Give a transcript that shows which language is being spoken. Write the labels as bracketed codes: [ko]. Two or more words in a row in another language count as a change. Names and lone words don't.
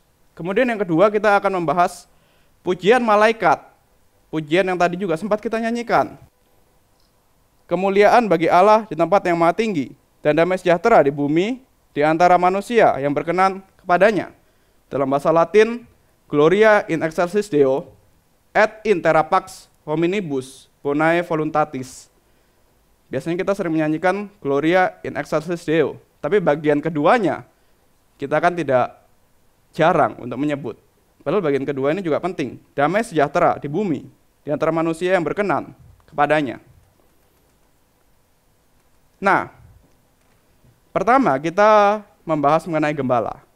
[id] Kemudian yang kedua, kita akan membahas pujian malaikat. Pujian yang tadi juga sempat kita nyanyikan. Kemuliaan bagi Allah di tempat yang maha tinggi, dan damai sejahtera di bumi di antara manusia yang berkenan kepadanya. Dalam bahasa Latin, [la] Gloria in excelsis Deo, et in terra pax hominibus bonae voluntatis. [id] Biasanya kita sering menyanyikan [la] Gloria in excelsis Deo, [id] tapi bagian keduanya kita kan tidak jarang untuk menyebut. Padahal bagian kedua ini juga penting. Damai sejahtera di bumi di antara manusia yang berkenan kepadanya. Nah, pertama kita membahas mengenai gembala.